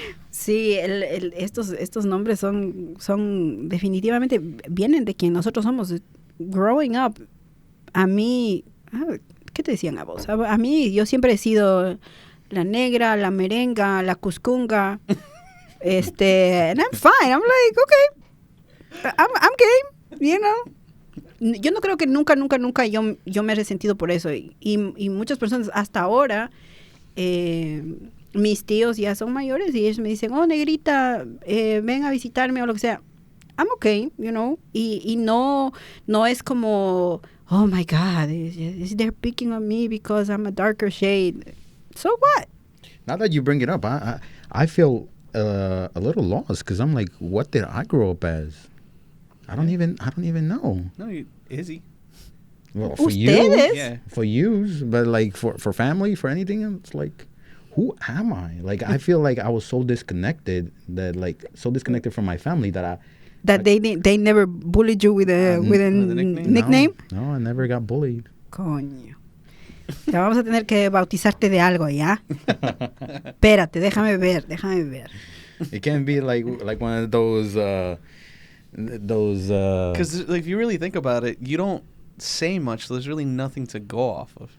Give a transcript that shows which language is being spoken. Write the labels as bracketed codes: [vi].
[es] Sí, estos nombres son definitivamente vienen de quien nosotros somos. [en] Growing up, [es] a mí, ¿qué te decían a vos? A mí, yo siempre he sido la negra, la merenga, la cuscunga. [en] And I'm fine. I'm like, okay, I'm game, you know. [es] Yo no creo que nunca yo me he resentido por eso. Y muchas personas hasta ahora, mis tíos ya son mayores y ellos me dicen, oh, negrita, ven a visitarme o lo que sea. [en] I'm okay, you know. [es] Y no es como, [en] oh my God, they're picking on me because I'm a darker shade. So what? Now that you bring it up, I feel a little lost because I'm like, what did I grow up as? I don't even know. No, Izzy. Well, for [es] Ustedes. [en] you, Yeah. for you, but like for family, for anything, it's like, who am I? Like I feel like I was so disconnected from my family that they never bullied you with a nickname. No, I never got bullied. [es] Coño. Te vamos a tener que bautizarte de algo, ¿ya? Espérate, déjame ver. [en] It can't be like one of those. Because like, if you really think about it, you don't say much. So there's really nothing to go off of.